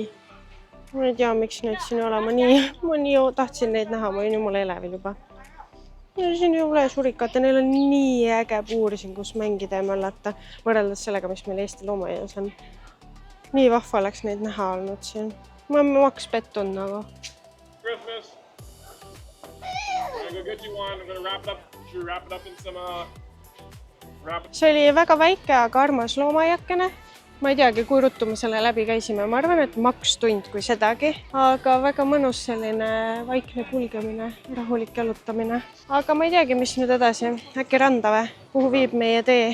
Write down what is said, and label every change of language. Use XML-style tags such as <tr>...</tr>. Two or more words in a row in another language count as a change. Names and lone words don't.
<et>Ma ei tea, miks need siin olema ma nii tahtsin neid näha, ma olin jumala elevil juba. Ja siin ei ole surikat ja neil on nii äge puur siin, kus mängida ja möllata, võrreldes sellega, mis meil Eesti loomaaias on. Nii vahva oleks neid näha olnud siin. Ma maks pettunud nagu.</et> <en>Christmas. I'm gonna go get you one. I'm gonna wrap it up in some</en> <et>See oli väga väike, aga armas loomaiakene. ma ei teagi, kui ruttu me selle läbi käisime. Ma arvan, et maks tund kui sedagi, aga väga mõnus selline vaikne kulgemine, rahulik jalutamine. Aga ma ei teagi, mis nüüd edasi. Äkki randa või? Kuhu viib meie tee?</et>